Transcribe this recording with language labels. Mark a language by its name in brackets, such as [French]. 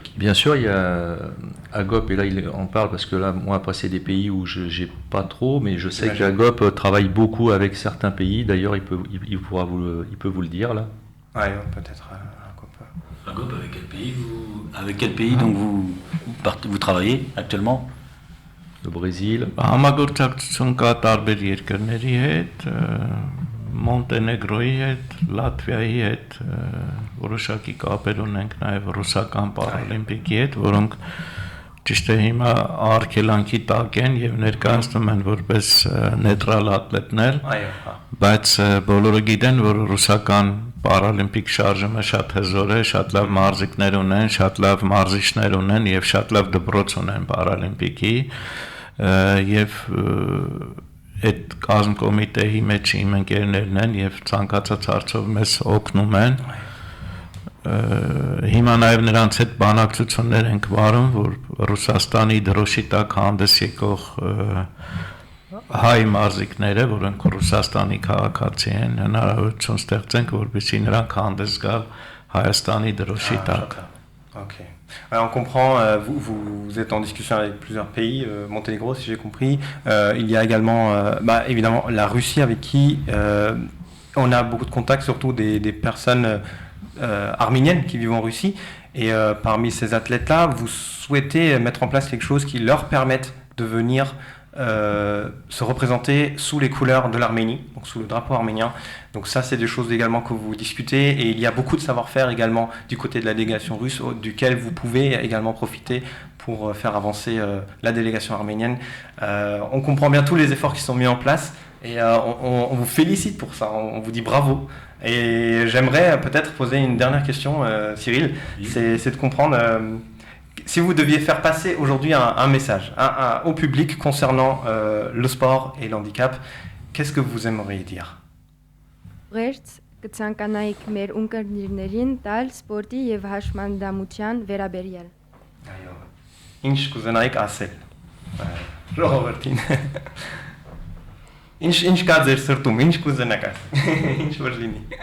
[French] Bien sûr, il y a Agop, et là il en parle parce que là, moi après c'est des pays où je n'ai pas trop, mais je sais qu'Agop travaille beaucoup avec certains pays. D'ailleurs, il peut vous le dire là. Ouais, peut-être Agop, avec quel pays donc vous travaillez actuellement? Le Brésil. [Armenian] Համագործակցություն կա տարբեր երկրների հետ, Մոնտենեգրոյի հետ, Լատվիայի հետ, որոշակի կապեր ունենք նաև ռուսական պարալիմպիկի հետ, որոնք ճիշտ է հիմա արգելանքի տակ են եւ ներկայացնում են որպես նեյտրալ ատլետներ, բայց բոլորը գիտեն, որ ռուսական պարալիմպիկ շարժումը շատ հզոր է, շատ լավ մարզիկներ ունեն, շատ լավ մարզիչներ ունեն եւ շատ լավ դպրոց ունեն պարալիմպիկի եւ այդ կազմ կոմիտեի մեջ իմ ընկերներն են եւ ցանկացած հարցով մեզ օգնում են հիմա նաեւ նրանց հետ բանակցություններ ենք վարում, որ Ռուսաստանի դրոշի տակ հանդես եկող հայ մարզիկները, որոնք Ռուսաստանի քաղաքացի են, հնարավորություն ստեղծենք, որպեսզի նրանք հանդես գալ Հայաստանի դրոշի տակ. [French] Ok. On comprend, vous êtes en discussion avec plusieurs pays, Monténégro si j'ai compris. Il y a également, évidemment, la Russie avec qui on a beaucoup de contacts, surtout des personnes arméniennes qui vivent en Russie. Et parmi ces athlètes-là, vous souhaitez mettre en place quelque chose qui leur permette de venir se représenter sous les couleurs de l'Arménie, donc sous le drapeau arménien. Donc ça, c'est des choses également que vous discutez, et il y a beaucoup de savoir-faire également du côté de la délégation russe, duquel vous pouvez également profiter pour faire avancer la délégation arménienne. On comprend bien tous les efforts qui sont mis en place, et on vous félicite pour ça, on vous dit bravo. Et j'aimerais peut-être poser une dernière question, Cyril, c'est de comprendre... si vous deviez faire passer aujourd'hui un message au public concernant le sport et le handicap, qu'est-ce que vous aimeriez dire? [Armenian] Ղերց կցանկանայիք մեր ունկնդիրներին տալ սպորտի եւ հաշմանդամության վերաբերյալ։ Այո։ Ինչ կուզենայիք ասել։ Ժողովրդին։ Ինչ կա ձեր սրտում, ինչ կուզենաք ասել։ Ինչ որ լինի։